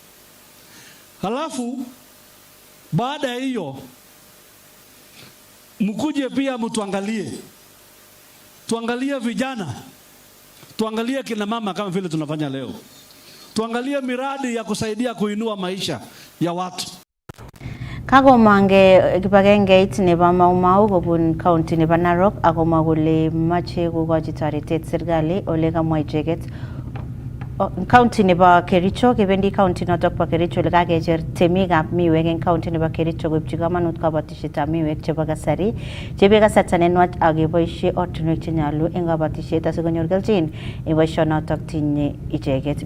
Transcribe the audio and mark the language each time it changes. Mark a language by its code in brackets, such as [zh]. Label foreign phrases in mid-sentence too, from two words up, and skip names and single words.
[sw] Halafu baada ya hiyo mkuje pia tuangalie vijana, tuangalie kina mama kama vile tunafanya leo, tuangalie miradi ya kusaidia kuinua maisha ya watu. [kln] Kagomange kibagengeit nebo Maumau kobun county nebo Narok akomwa kole mache kokochi toretet serikali ole kamwa icheket county nebo Kericho kebendi county notok bo Kericho ole kakecher temikab miwek en county nebo Kericho koipchi kamanut kabatishetab miwek chebo kasari chebe kasarta nenwach ak keboishe ortinwek chenyolu en kabatishet asikonyor kelchin en boisionotok tinye icheket.